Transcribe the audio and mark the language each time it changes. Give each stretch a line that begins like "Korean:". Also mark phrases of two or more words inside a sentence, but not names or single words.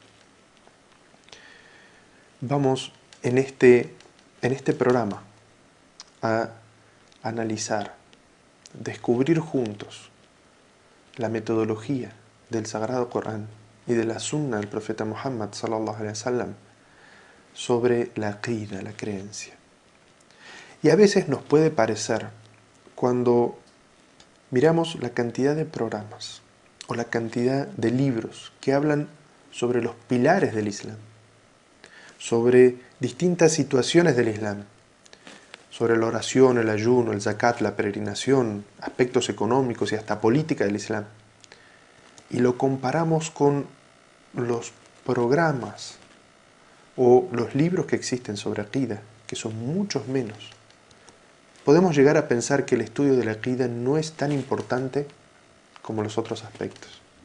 Spanish: Vamos en este programa a analizar, descubrir juntos la metodología del Sagrado Corán y de la Sunna del profeta Muhammad
Arabic: صلى الله عليه وسلم
Spanish: sobre la aqida, la creencia. Y a veces nos puede parecer, cuando miramos la cantidad de programas o la cantidad de libros que hablan sobre los pilares del Islam, sobre distintas situaciones del Islam, sobre la oración, el ayuno, el zakat, la peregrinación, aspectos económicos y hasta política del Islam, y lo comparamos con los programas o los libros que existen sobre aqida, que son muchos menos, podemos llegar a pensar que el estudio de la aqida no es tan importante como los otros aspectos.